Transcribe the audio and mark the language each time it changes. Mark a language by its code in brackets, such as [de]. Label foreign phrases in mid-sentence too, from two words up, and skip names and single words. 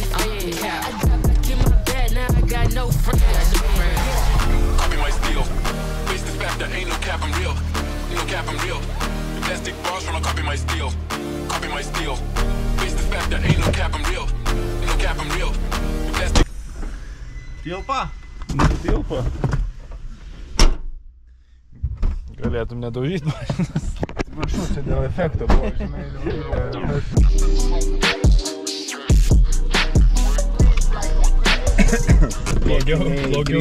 [en] I got back in my bed, now I got no friends. Copy my steel. Face the fact that ain't no cap, I'm real. Ain't no cap, I'm real. The plastic bars from a copy my steel. Copy my steel. Face the fact that ain't no cap, I'm real. Ain't no cap, I'm real. The plastic. [lt] Tilpa? Tilpa. Galėtum nedaužyti mašinas. Atsiprašau, čia dėl efekto buvo, žinai. Blogiau